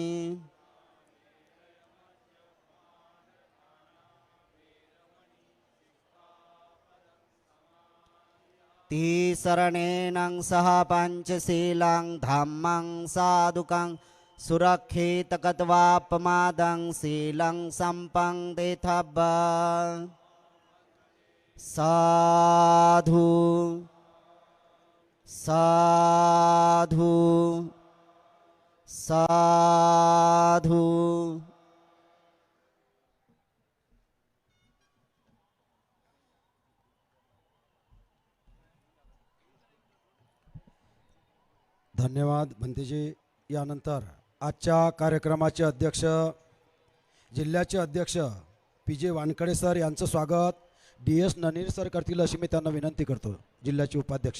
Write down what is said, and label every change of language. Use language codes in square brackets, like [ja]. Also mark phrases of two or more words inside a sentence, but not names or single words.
[pi] तिसरणेन सह पंचशीलं धम्मं साधुकं सुरक्षितकत्वापमादं शीलं सम्पन्देथब्ब. साधु साधु साधू. [mr] धन्यवाद भंतेजी. यानंतर आजच्या कार्यक्रमाचे अध्यक्ष जिल्ह्याचे अध्यक्ष पी जे वानकडे सर यांचं स्वागत डी एस ननीर सर करतील अशी मी त्यांना विनंती करतो, जिल्ह्याचे उपाध्यक्ष.